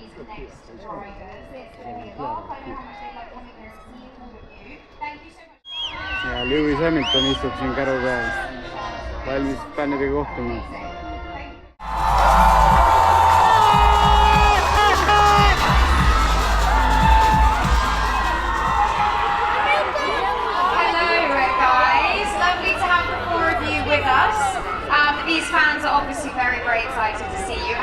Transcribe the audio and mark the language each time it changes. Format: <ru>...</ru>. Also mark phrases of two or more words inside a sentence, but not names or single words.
<en>next drivers. It's going to be a laugh. I know how much they like coming here and seeing all of you. Thank you so much.</en> <et>Ja Lewis Hamilton istub siin käru peal. Valmis fännidega kohtuma.</et> <en>These fans are obviously very, very excited to see you.</en>